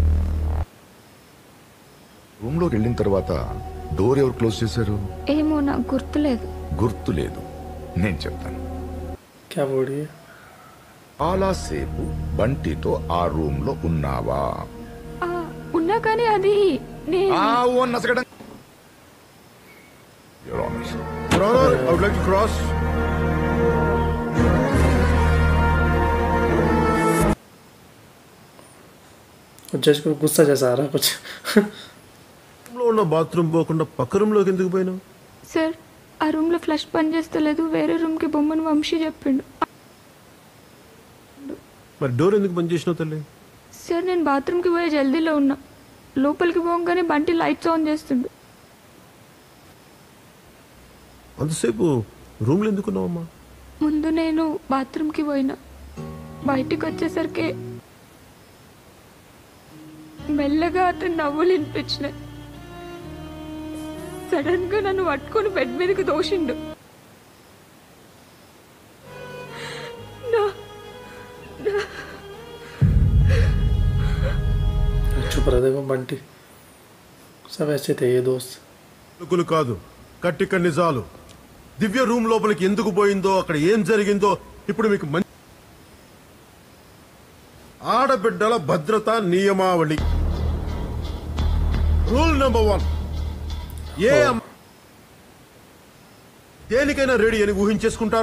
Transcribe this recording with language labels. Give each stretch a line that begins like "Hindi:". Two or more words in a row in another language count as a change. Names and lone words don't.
Telugu: రూమ్ లోకి వెళ్ళిన తర్వాత డోర్ ఎవరు క్లోజ్ చేశారు? ఏమో నాకు గుర్తులేదు. గుర్తులేదు, నేను చెప్తాను. క్యా చాలాసేపు బంటితో ఆ రూమ్ లో ఉన్నావా? ఉన్నా కానీ అది నేను
English: Your Honor. Your Honor, I would like to cross.
Hindi: జడ్జ్ को गुस्सा जैसा आ रहा कुछ.
Telugu: రూమ్లో ఉన్న బాత్రూమ్ పోకుండా పక్క రూమ్లోకి ఎందుకు పోయినావు? సార్ ఆ రూమ్ లో ఫ్లష్ పని చేస్తలేదు, వేరే రూమ్ కి బొమ్మను వంశీ చెప్పిండు. మరి డోర్ ఎందుకు బంద్ చేసినావు తల్లి? సార్ నేను బాత్రూమ్ కి పోయే జల్దీలో ఉన్నా, లోపలికి పోగానే బంటి లైట్స్ ఆన్ చేస్తుండు. అంతసేపు రూమ్లో ఎందుకున్నావమ్మా? ముందు నేను బాత్రూమ్ కి పోయినా, బయటికి వచ్చేసరికి మెల్లగా అతను నవ్వులు వినిపించినాయి. సడన్ గా నన్ను పట్టుకొని బెడ్ మీదకి దోషిండు.
Hindi: चुप रह देखो बंटी, सब ऐसे थे ये दोस्त.
Telugu: అనుకులు కాదు, కట్టిక నిజాలు. దివ్య రూమ్ లోపలికి ఎందుకు పోయిందో, అక్కడ ఏం జరిగిందో ఇప్పుడు మీకు మంచి ఆడబిడ్డల భద్రతా నియమావళి. రూల్ నెంబర్ 1, ఏ దేనికైనా రెడీ అని ఊహించేసుకుంటారు.